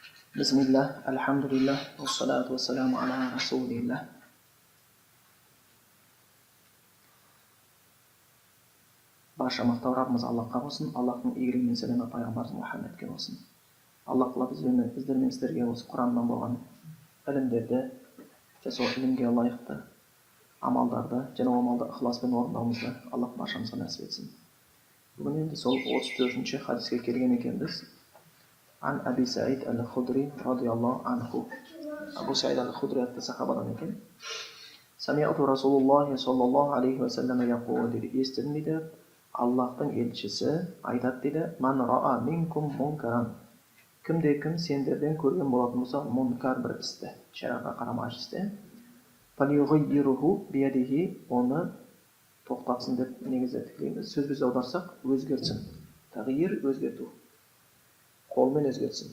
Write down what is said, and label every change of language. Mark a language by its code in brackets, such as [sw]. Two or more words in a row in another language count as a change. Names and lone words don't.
[ar] بسم الله، الحمد لله، والصلاة والسلام على رسول الله. [kk] Барша мақтау Раббымыз Аллахқа болсын, Аллахтың игілігі мен сәлемі пайғамбарымыз Мұхаммедке болсын. Аллах тағала біздер мен сіздерге осы Құраннан болған ілімдерді, сол ілімге лайықты амалдарды, және ол амалды ықыласпен орындауымызды Аллах баршамызға нәсіп етсін. Бүгін енді сол 34-ші хадиске келген екенбіз. [ar] عن أبي سعيد الخدري رضي الله عنه. [kk] Абу Саид ал-Худри атты сахабадан екен. [ar] سمعت رسول الله صلى الله عليه وسلم يقول дейді. [kk] Естідім дейді, Аллахтың елшісі айтады дейді, [ar] من رأى منكم منكرا. [kk] Кім сендерден көрген болатын болса мункар бір істі, шариғатқа қарамағыш істі, [ar] فليغيره بيده, [kk] оны тоқтатсын деп негізі тікілейміз. Сөзбіз аударсақ, өзгертсін. Тағйир өзгерту. Қолмен өзгертсін.